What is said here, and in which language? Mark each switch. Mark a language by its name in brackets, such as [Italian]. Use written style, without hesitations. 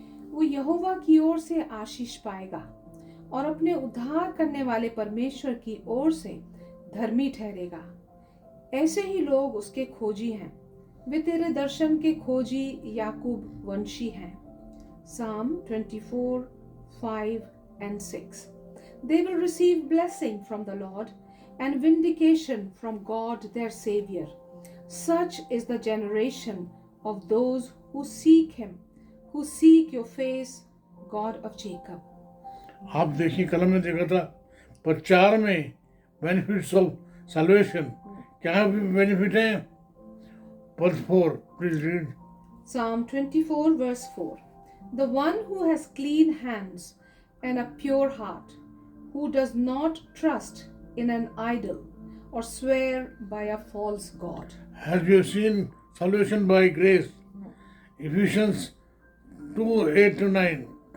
[Hindi] वो यहोवा की ओर से आशीष पाएगा और अपने उद्धार करने वाले परमेश्वर की ओर से धर्मी ठहरेगा। ऐसे ही लोग उसके खोजी हैं, वे तेरे दर्शन के खोजी याकूब वंशी हैं। [English] Psalm 24, 5 and 6। They will receive blessing from the Lord and vindication from God their Savior. Such is the generation of those who seek Him, who seek your face, God of Jacob. [Hindi] आप देखिए, कलम में देखा था प्रचार में [English] benefits of salvation, [Hindi] क्या benefit हैं? पद 4, [English] Please read. Psalm 24 verse 4। The one who has clean hands and a pure heart, who does not trust in an idol or swear by a false god. As we have seen salvation by grace, Ephesians 2, 8 to 9.